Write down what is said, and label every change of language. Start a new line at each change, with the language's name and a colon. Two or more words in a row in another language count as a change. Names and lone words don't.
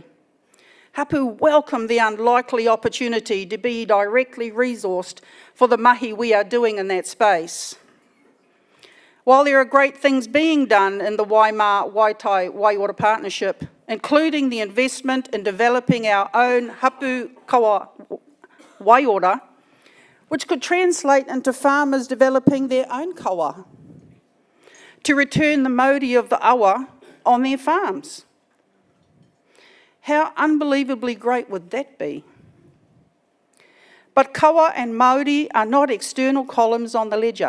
English: Hapu welcomed the unlikely opportunity to be directly resourced for the mahi we are doing in that space. While there are great things being done in the Waimā Waitai Waiora partnership, including the investment in developing our own
Māori: hapu kawa waiora,
English: which could translate into farmers developing their own kawa to return the mauri of the awa on their farms. How unbelievably great would that be? But kawa and mauri are not external columns on the ledger.